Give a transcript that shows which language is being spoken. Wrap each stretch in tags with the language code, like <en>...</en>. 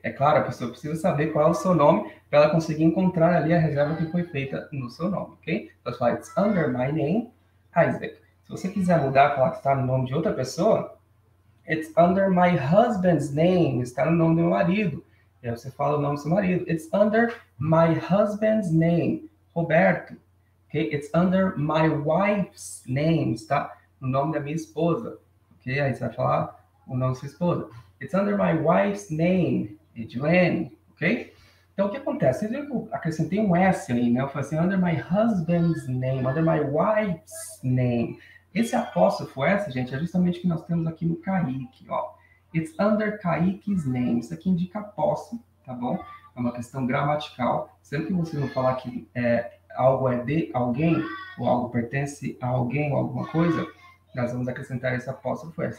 <pt>É claro, a pessoa precisa saber qual é o seu nome para ela conseguir encontrar ali a reserva que foi feita no seu nome. Ok? Então, você fala,</pt> <en>it's under my name,</en> <pt>Isaac. Se você quiser mudar, falar que está no nome de outra pessoa,</pt> <en>it's under my husband's name,</en> <pt>está no nome do meu marido. E aí você fala o nome do seu marido.</pt> <en>It's under my husband's name, Roberto. Okay? It's under my wife's name,</en> <pt>está no nome da minha esposa. Ok? Aí você vai falar o nome da sua esposa.</pt> <en>It's under my wife's name, Edilene.</en> <pt>Ok? Então, o que acontece? Vocês viram que eu acrescentei um S aí, né? Eu falei assim,</pt> <en>under my husband's name, under my wife's name.</en> <pt>Esse apóstrofo S, gente, é justamente o que nós temos aqui no Kaique, ó.</pt> <en>It's under Kaique's name.</en> <pt>Isso aqui indica apóstrofo, tá bom? É uma questão gramatical. Sempre que você não falar que algo é de alguém, ou algo pertence a alguém ou alguma coisa, nós vamos acrescentar esse apóstrofo S.</pt>